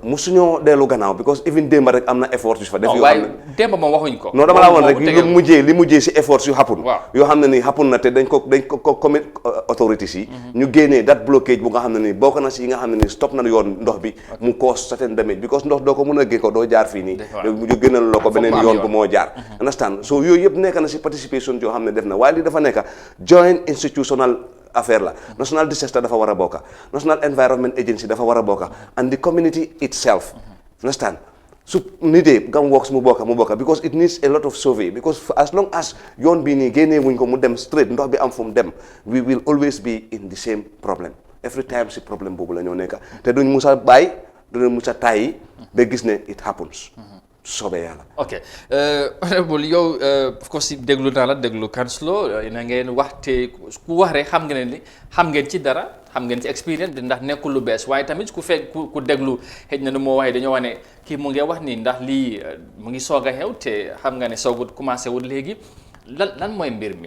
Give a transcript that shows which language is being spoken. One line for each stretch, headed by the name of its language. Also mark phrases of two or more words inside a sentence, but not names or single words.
Wolof: musuñoo dellu gannaaw
English: because even
Wolof: démba rek am na effort yu fa def yoo xam waaye ne démba moom waxuñ ko non dama laa woon rek li mujjee si effort yu happen yoo xam ne ni happen na te dañ ko
English: commit authorities
Wolof: yi ñu génnee
English: that blockage
Wolof: bu nga xam ne ni bokk na si yi nga xam ne ni stop na yoon ndox bi mu
English: cause certain damage because
Wolof: ndox doo ko mën a gén ko doo jaar fii nii ñu génnal la ko beneen yoon bu moo jaar
English: understand so
Wolof: yooyu yëpp nekk na si participation yoo xam ne def na waaye li dafa nekk
English: joint institutional
Wolof: affaire la
English: national disaster
Wolof: dafa war a bokka
English: national environment agency
Wolof: dafa war a bokka
English: and the community itself understand
Wolof: su nitee gam works mu bokka
English: because it needs a lot of survey because as long as
Wolof: yoon bii nii génnee wuñ ko mu dem straight ndox bi am fu mu dem
English: we will always be in the same problem every time
Wolof: si problème boobu la ñoo nekka te duñ musa bàyyi duñ musa tàyyi ba gis ne
English: it happens
Wolof: soobee yàlla. ok honorable yow
English: of course
Wolof: déglu naa la déglu councilor na ngeen wax te ku wax rek xam ngeen ni xam ngeen ci dara xam ngeen ci expérience ndax nekkul lu bees waaye tamit ku fekk ku déglu xëy na nu moo waxee dañoo wax ne kii mu ngi wax ni ndax lii mu ngi soog a xew te xam nga ne soogut commencé wut léegi lan mooy mbir mi